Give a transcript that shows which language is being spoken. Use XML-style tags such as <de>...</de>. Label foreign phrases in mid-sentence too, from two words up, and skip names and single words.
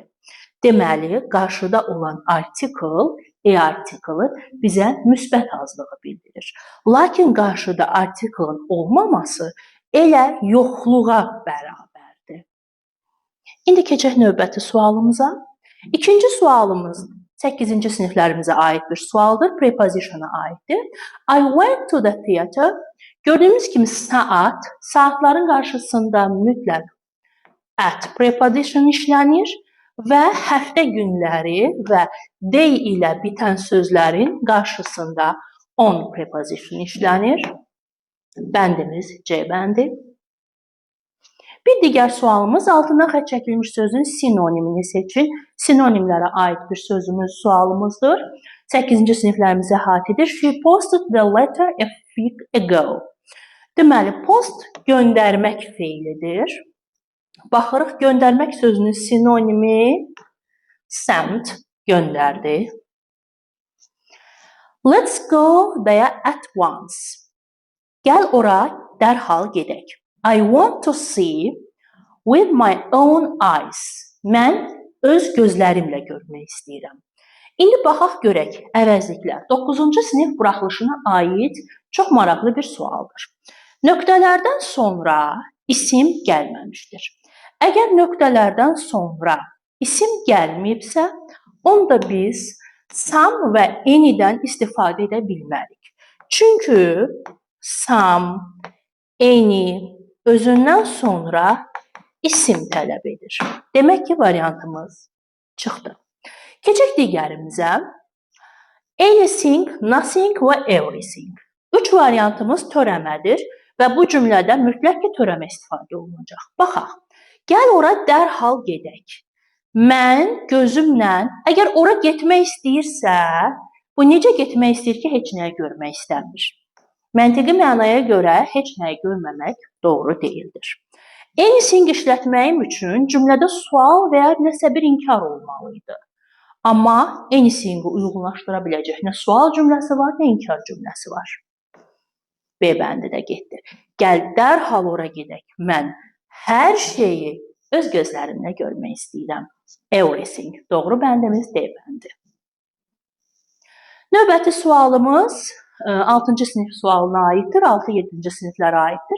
<az>Deməli, qarşıda olan artikl, artiklı bizə müsbət azlığı bildirir. Lakin qarşıda artiklın olmaması elə yoxluğa bərabərdir. İndi keçək növbəti sualımıza. İkinci sualımız 8-ci siniflərimizə aid bir sualdır, preposition'a aiddir.</az> <en>I went to the theater.</en> <az>Gördüyümüz kimi saat, saatların qarşısında mütləq</az> <en>at preposition</en> <az>işlənir və həftə günləri və day ilə bitən sözlərin qarşısında</az> <en>on preposition</en> <az>işlənir. Bəndimiz C bəndi. Bir digər sualımız altından xətt çəkilmiş sözün sinonimini seçin. Sinonimlərə aid bir sualımızdır. 8-ci siniflərimizə aiddir.</az> <en>She posted the letter a week ago.</en> <az>Deməli, post göndərmək feilidir. Baxırıq, göndərmək sözünün sinonimi sent, göndərdi.</az> <en>Let's go there at once.</en> <az>Gəl ora, dərhal gedək.</az> <en>I want to see with my own eyes.</en> <az>Mən öz gözlərimlə görmək istəyirəm. İndi baxaq görək, əvəzliklər. 9-cu sinif buraxılışına aid çox maraqlı bir sualdır. Nöqtələrdən sonra isim gəlməmişdir. Əgər nöqtələrdən sonra isim gəlməyibsə, onda biz some və anydən istifadə edə bilmərik. Çünki</az> <en>some, any</en> <az>özündən sonra isim tələb edir. Demək ki, variantımız çıxdı. Keçək digərimizə.</az> <en>Anything, nothing və everything.</en> <az>3 variantımız törəmədir və bu cümlədə mütləq ki, törəmə istifadə olunacaq. Baxaq. Gəl ora dərhal gedək. Mən gözümlə, əgər ora getmək istəyirsə, bu necə getmək istəyir ki, heç nəyə görmək istəmir. Məntiqi mənaya görə heç nəyi görməmək doğru deyildir. Anything işlətməyim üçün cümlədə sual və ya nəsə bir inkar olmalıydı. Amma anything-i uyğunlaşdıra biləcək nə sual cümləsi var, nə inkar cümləsi var. B bəndi də getdi. Gəl dərhal ora gedək. Mən hər şeyi öz gözlərimlə görmək istəyirəm. Everything. Doğru bəndimiz D bəndi. Növbəti sualımız 6-cı sinif sualına aiddir, 6-7-ci siniflərə aiddir.</az>